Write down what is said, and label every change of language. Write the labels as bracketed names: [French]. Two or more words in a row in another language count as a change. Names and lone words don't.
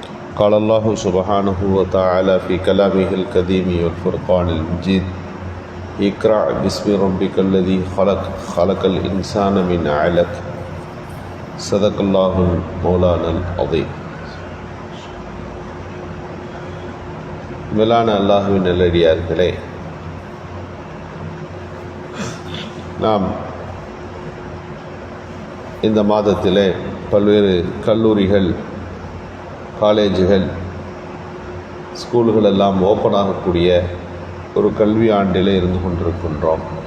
[Arabic] قال الله سبحانه وتعالى في كلامه القديم والفرقان المجيد اقرأ باسم ربك الذي خلق خلق الإنسان من علق صدق الله مولانا العظيم. [Tamil] மேலான அல்லாஹ்வின் நல்லடியார்களே, நாம் இந்த மாதத்திலே பல்வேறு கல்லூரிகள், காலேஜுகள், ஸ்கூல்கள் எல்லாம் ஓப்பன் ஆகக்கூடிய ஒரு கல்வி ஆண்டிலே இருந்து கொண்டிருக்கின்றோம்.